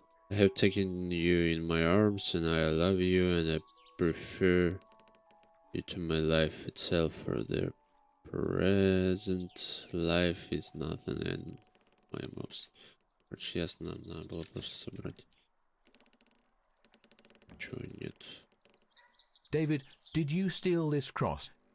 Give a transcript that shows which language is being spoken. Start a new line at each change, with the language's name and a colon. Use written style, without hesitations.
English: I have taken you in my arms and I love you and I prefer you to my life itself, for the present life is nothing and my most.
Russian: Короче, ясно, надо было просто собрать. Чего нет?
English: David, did you steal this cross?